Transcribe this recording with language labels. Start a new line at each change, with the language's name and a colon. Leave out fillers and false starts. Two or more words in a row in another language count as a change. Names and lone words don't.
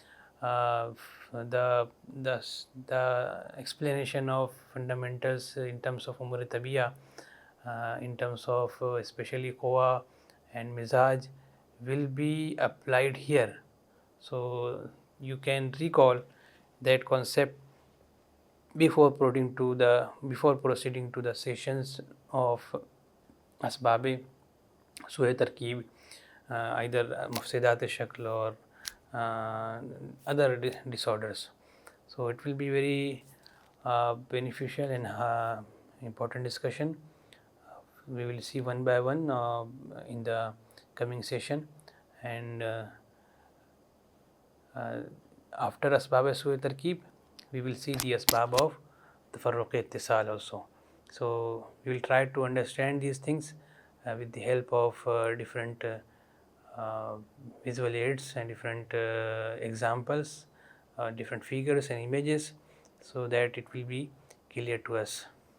English: the explanation of fundamentals in terms of
Urdu: امور طبعیہ,
English: in terms of especially Koa and Mizaj will be applied here. So you can recall that concept before proceeding to the sessions of
Urdu: اسباب سوء ترکیب,
English: either
Urdu: مفسدات شکل
English: or other disorders. So it will be very beneficial and important discussion. We will see one by one in the coming session, and after
Urdu: اسباب سوء ترکیب
English: we will see the asbab of
Urdu: تفرق اتصال
English: also. So we will try to understand these things with the help of different visual aids and different examples, different figures and images, so that it will be clear to us.